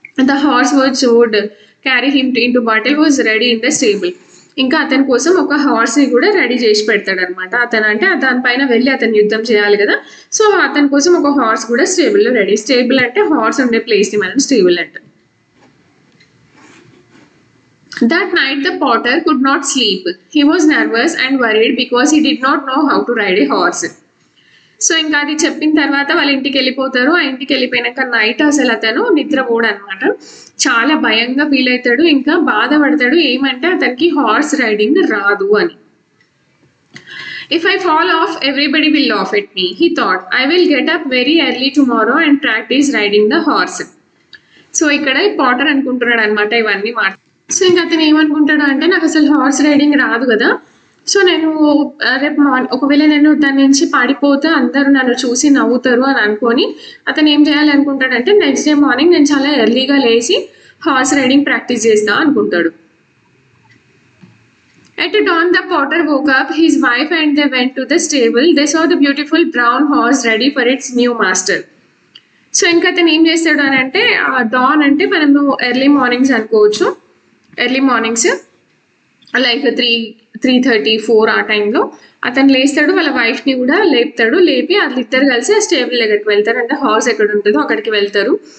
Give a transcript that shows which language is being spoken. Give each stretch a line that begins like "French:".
English: The horse which would carry him into battle was ready in the stable.
Telugu: ఇంకా అతని కోసం ఒక horse ని కూడా రెడీ చేసి పెడతాడు అనమాట. అతను అంటే దానిపైన వెళ్ళి అతను యుద్ధం చేయాలి కదా, సో అతని కోసం ఒక హార్స్ కూడా స్టేబుల్ లో రెడీ. స్టేబుల్ అంటే హార్స్ ఉండే ప్లేస్ ని మనం స్టేబుల్ అంటాం.
English: That night the potter could not sleep. He was nervous and worried because he did not know how to ride a horse.
Telugu: So ఇంకా అది చెప్పిన తర్వాత వాళ్ళ ఇంటికి వెళ్ళిపోతారు. ఆ ఇంటికి వెళ్ళిపోయినాక నైట్ అసలు అతను నిద్రపోడు అనమాట. చాలా భయంగా ఫీల్ అవుతాడు, ఇంకా బాధపడతాడు. ఏమంటే అతనికి హార్స్ రైడింగ్ రాదు అని.
English: If I fall off, everybody will laugh at me, he thought. I will get up very early tomorrow and practice riding the horse.
Telugu: So ఇక్కడ పాటర్ అనుకుంటున్నాడు అనమాట ఇవన్నీ మాట. సో ఇంకా అతను ఏమనుకుంటాడు అంటే, నాకు అసలు హార్స్ రైడింగ్ రాదు కదా, సో నేను రేపు ఒకవేళ నేను దాని నుంచి పడిపోతే అందరూ నన్ను చూసి నవ్వుతారు అని అనుకొని అతను ఏం చేయాలి అనుకుంటాడంటే, నెక్స్ట్ డే మార్నింగ్ నేను చాలా ఎర్లీగా లేచి హార్స్ రైడింగ్ ప్రాక్టీస్ చేస్తా అనుకుంటాడు.
English: At dawn the potter woke up his wife and they went to the stable. They saw the beautiful brown horse ready for its new master.
Telugu: So ఇంకా అతను ఏం చేస్తాడు అని అంటే, డాన్ అంటే మనము ఎర్లీ మార్నింగ్స్ అనుకోవచ్చు. ఎర్లీ మార్నింగ్స్ లైక్ 3:30, 4 ఆ టైంలో అతను లేస్తాడు, వాళ్ళ వైఫ్ని కూడా లేపుతాడు. లేపి వాళ్ళిద్దరు కలిసి ఆ స్టేబుల్ దగ్గరికి వెళ్తారు, అంటే హార్స్ ఎక్కడ ఉంటుందో అక్కడికి వెళ్తారు.